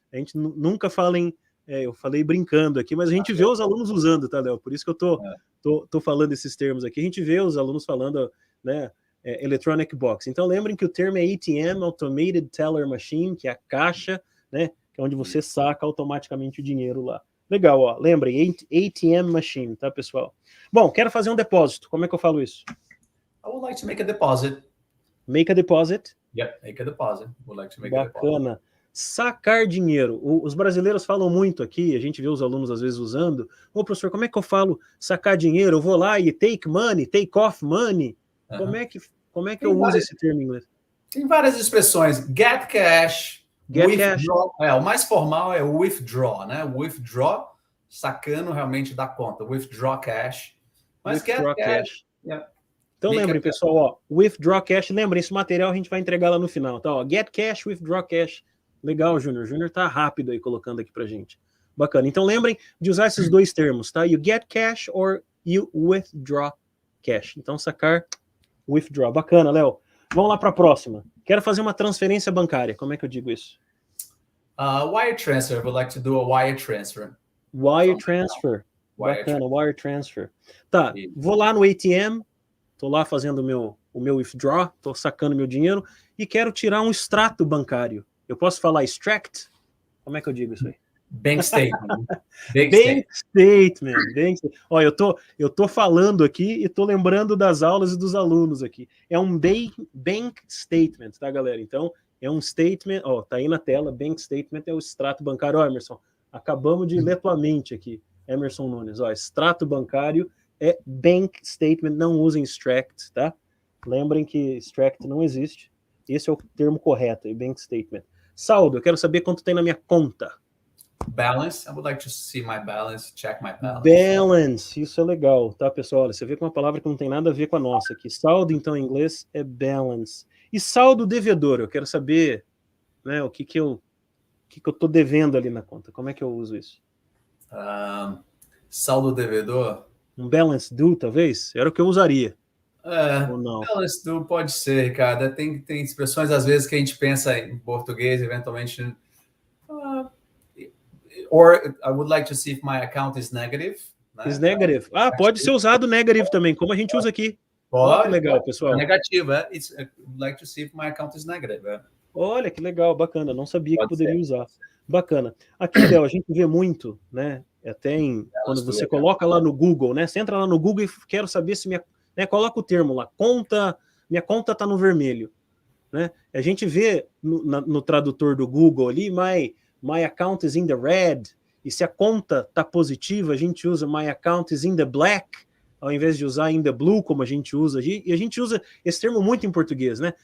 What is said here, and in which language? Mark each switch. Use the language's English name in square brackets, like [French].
[Portuguese] A gente nunca fala em... eu falei brincando aqui, mas a gente vê os alunos usando, tá, Léo? Por isso que eu tô falando esses termos aqui. A gente vê os alunos falando, né? Electronic Box. Então lembrem que o termo é ATM, Automated Teller Machine, que é a caixa, né, que é onde você saca automaticamente o dinheiro lá. Legal, ó. Lembrem, ATM Machine, tá, pessoal? Bom, quero fazer um depósito. Como é que eu falo isso? [English] I would like to make a deposit. Make a deposit? Yep, make a deposit. Would like to make a deposit. [Portuguese] Bacana. Sacar dinheiro. Os brasileiros falam muito aqui, a gente vê os alunos às vezes usando. Ô, professor, como é que eu falo sacar dinheiro? Eu vou lá e [English] take money, take off money. [Portuguese] Como é que eu uso esse termo em inglês? Tem várias expressões. Get cash, withdraw. O mais formal é withdraw, né? Withdraw, sacando realmente da conta. Withdraw cash. Mas [English] Withdraw get cash. [Portuguese] Então lembrem, pessoal, ó, withdraw cash, lembrem, esse material a gente vai entregar lá no final, tá? [English] Ó, get cash, withdraw cash. [Portuguese] Legal, Júnior. Júnior tá rápido aí colocando aqui pra gente. Bacana. Então lembrem de usar esses dois termos, tá? [English] You get cash or you withdraw cash. [Portuguese] Então sacar, withdraw. Bacana, Léo. Vamos lá para a próxima. Quero fazer uma transferência bancária. Como é que eu digo isso? [English] Wire transfer. I would like to do a wire transfer. Wire transfer. Bacana, wire transfer. [Portuguese] Tá, vou lá no ATM, tô lá fazendo o meu withdraw, tô sacando meu dinheiro e quero tirar um extrato bancário. Eu posso falar extract? Como é que eu digo isso aí? [English] Bank statement. Bank statement. [Portuguese] Olha, eu tô falando aqui e tô lembrando das aulas e dos alunos aqui. É um bank statement, tá, galera? Então, é um statement, ó, tá aí na tela, bank statement é o extrato bancário. Ó, Emerson, acabamos de ler tua mente aqui, Emerson Nunes. Ó, extrato bancário é bank statement, não usem extract, tá? Lembrem que extract não existe. Esse é o termo correto, bank statement. Saldo, eu quero saber quanto tem na minha conta. [English] Balance, I would like to see my balance, check my balance. [Portuguese] Balance, isso é legal, tá, pessoal? Olha, você vê com uma palavra que não tem nada a ver com a nossa aqui. Saldo, então, em inglês, é balance. E saldo devedor, eu quero saber, né, o que eu tô devendo ali na conta. Como é que eu uso isso? Saldo devedor? Um balance due, talvez? Era o que eu usaria. Ou não? Balance due pode ser, Ricardo. Tem expressões, às vezes, que a gente pensa em português, eventualmente... [English] Or I would like to see if my account is negative. [Portuguese] Né? [English] Is negative. [Portuguese] Pode ser usado negative também, como a gente usa aqui. Pode. Olha que legal, pessoal. É negativo, [English] I would like to see if my account is negative. [Portuguese] Olha que legal, bacana. Não sabia que poderia usar. Bacana. Aqui, Léo, a gente vê muito, né? Até quando você coloca lá no Google, né? Você entra lá no Google e quero saber se coloca o termo lá, minha conta tá no vermelho, né? A gente vê no tradutor do Google ali, [English] my account is in the red, [Portuguese] e se a conta tá positiva, a gente usa [English] my account is in the black, [Portuguese] ao invés de usar in the blue, como a gente usa, e a gente usa esse termo muito em português, né?